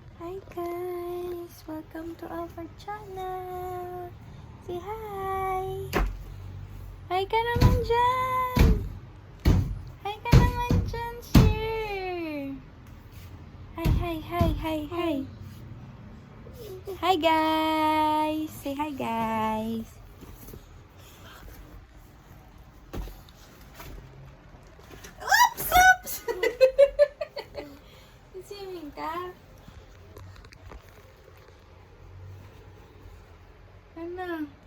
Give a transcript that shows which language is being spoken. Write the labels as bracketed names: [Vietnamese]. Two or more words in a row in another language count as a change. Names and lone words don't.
[English] Hi guys! Welcome to our channel! Say hi! [Filipino] Hi ka naman dyan! Hi ka naman dyan, sir! [English] Hi, hi, hi, hi, hi! Hi guys! Say hi guys! Oops! Oops! [Filipino] Swimming ka? Ano?